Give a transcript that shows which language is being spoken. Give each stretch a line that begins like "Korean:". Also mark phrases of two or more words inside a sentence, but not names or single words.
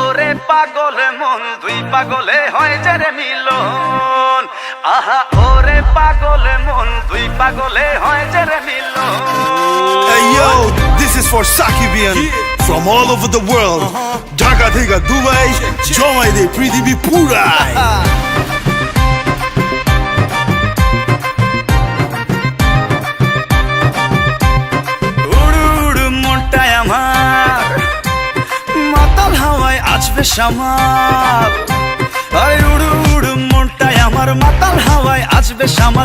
Bangla: পাগলে মন দুই পাগলে হয় যে মিলন। আহা ওরে পাগলে মন দুই পাগলে হয় যে মিলন।
English: Hey yo, this is for Sakibian from all over the world.
Bangla: ঢাকা থেকা দুবাই, জমাই দে পৃথিবী পুরাই. সামাল আরে উড়ু উড়ু মনটাই আমার মাতাল হাওয়ায় আসবে সামাল।